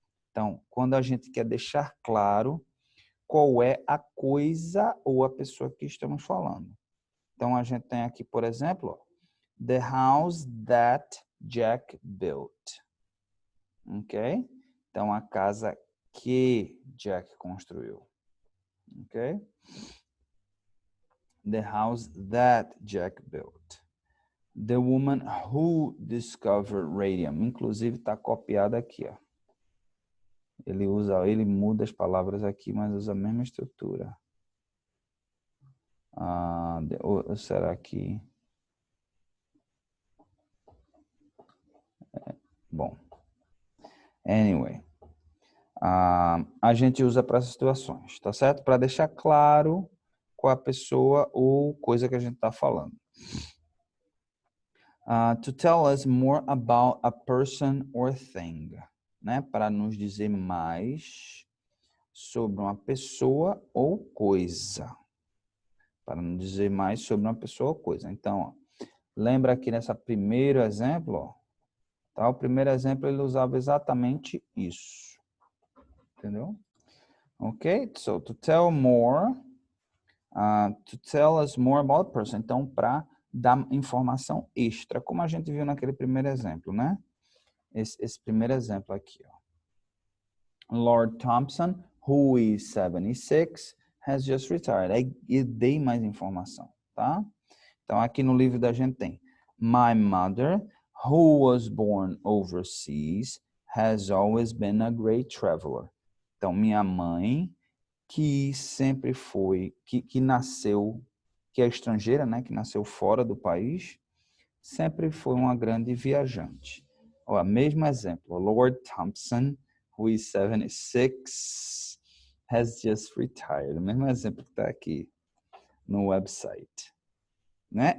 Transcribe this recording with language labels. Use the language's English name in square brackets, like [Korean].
[Portuguese] Então, quando a gente quer deixar claro qual é a coisa ou a pessoa que estamos falando. Então, a gente tem aqui, por exemplo, [English] the house that Jack built. [Portuguese] Ok? Então, a casa que Jack construiu. Ok? [English] The house that Jack built. The woman who discovered radium. [Portuguese] Inclusive, está copiada aqui, ó. Ele muda as palavras aqui, mas usa a mesma estrutura. Ou será que... Bom. Anyway. A gente usa para essas situações, tá certo? Para deixar claro qual a pessoa ou coisa que a gente está falando. [English] To tell us more about a person or thing, né? [Portuguese] Para nos dizer mais sobre uma pessoa ou coisa. Para nos dizer mais sobre uma pessoa ou coisa. Então, ó, lembra aqui nessa primeiro exemplo, ó, tá? O primeiro exemplo ele usava exatamente isso. Entendeu? Ok? [English] So, to tell more, to tell us more about a person. [Portuguese] Então, para dar informação extra, como a gente viu naquele primeiro exemplo, né? Esse primeiro exemplo aqui, ó. [English] Lord Thompson, who is 76, has just retired. [Portuguese] Aí eu dei mais informação, tá? Então, aqui no livro da gente tem [English] My mother, who was born overseas, has always been a great traveler. [Portuguese] Então, minha mãe, que sempre foi, que nasceu, que é estrangeira, né? Que nasceu fora do país, sempre foi uma grande viajante. Ó, mesmo exemplo, [English] Lord Thompson, who is 76, has just retired. [Portuguese] O mesmo exemplo que está aqui no website. Né?